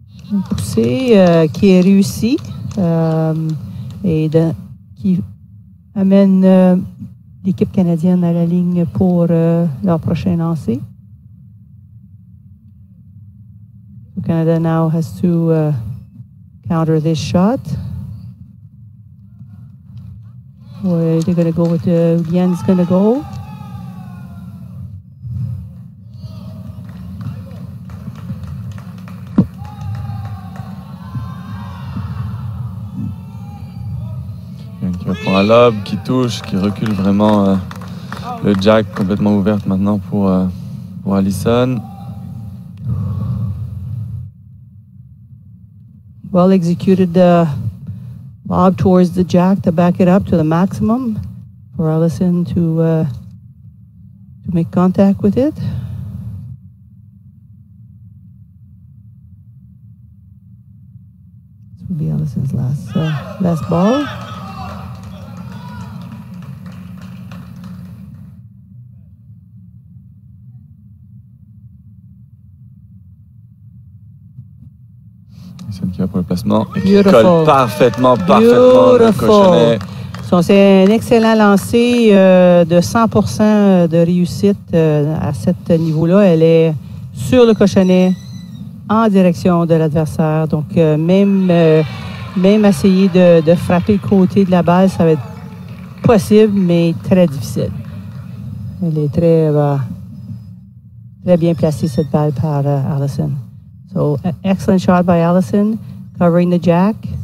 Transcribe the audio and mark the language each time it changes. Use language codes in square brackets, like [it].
[fr] Une poussée qui est réussie et qui amène l'équipe canadienne à la ligne pour leur prochain lancer. [en] So Canada now has to counter this shot. Where they're going to go with Lian's going to go. [fr] Qui va prendre un lob, qui touche, qui recule vraiment le Jack complètement ouverte maintenant pour Allison. [en] Well executed lob towards the Jack to back it up to the maximum for Allison to make contact with it. This will be Allison's last ball. [fr] Alison qui va pour le placement et qui [en] Beautiful. [fr] colle parfaitement le cochonnet. So, c'est un excellent lancer de 100% de réussite à ce niveau-là. Elle est sur le cochonnet en direction de l'adversaire. Donc, même essayer de frapper le côté de la balle, ça va être possible, mais très difficile. Elle est très bien placée, cette balle, par Alison. [en] So, excellent shot by Alison, covering the jack.